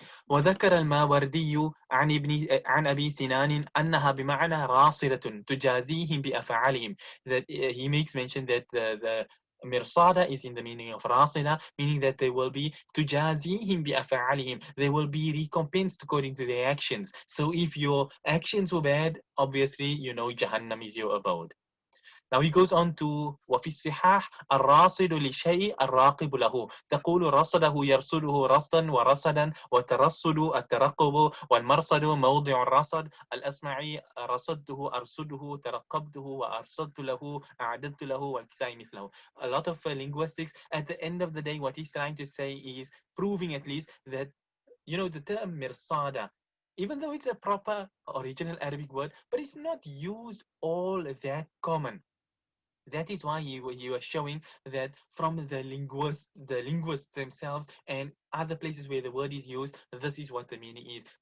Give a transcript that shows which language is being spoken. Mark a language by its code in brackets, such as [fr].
[ar] وذكر الماوردي عن أبي سنان أنها بمعنى راصدة تجازيهم بأفعالهم, [en] that he makes mention that the mirsada is in the meaning of rasida, meaning that they will be [ar] تجازيهم بأفعالهم, [en] they will be recompensed according to their actions. So if your actions were bad, obviously you know Jahannam is your abode. Now he goes on to [ar] وفي الصحاح الراصد للشيء الراقب له, تقول رصده يرصده رصدا ورصدا, وترصد الترقب, والمرصد موضع الرصد. الأسمعي رصدته أرصده ترقبته وأرصدت له أعددت له والكسائي مثله. [en] A lot of linguistics. At the end of the day, what he's trying to say is proving at least that, you know, the term mirsada, even though it's a proper original Arabic word, but it's not used all that common. That is why you are showing that from the linguists themselves and other places where the word is used, this is what the meaning is.